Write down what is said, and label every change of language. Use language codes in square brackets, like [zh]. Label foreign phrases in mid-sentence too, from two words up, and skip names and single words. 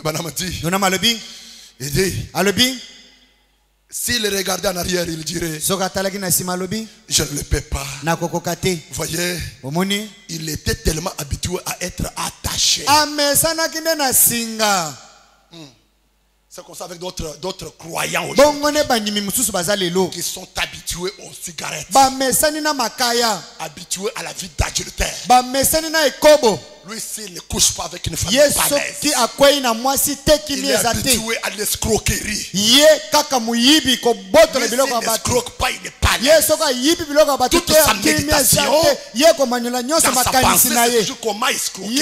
[fr] Il dit, s'il regardait en arrière, il dirait, je ne le peux pas. Voyez, il était tellement habitué à être attaché. C'est comme ça avec d'autres croyants aujourd'hui qui sont habitués habitué aux cigarettes, [ln] bamesani na makaya, [fr] habitué à la vie d'adultère. [ln] bamesani na ekobo. [fr] Lui, s'il ne couche pas avec une femme balèze, il est habitué à l'escroquerie. Il n'escroque pas, il est balèze. Toute sa méditation, dans sa pensée, c'est toujours comment escroquer.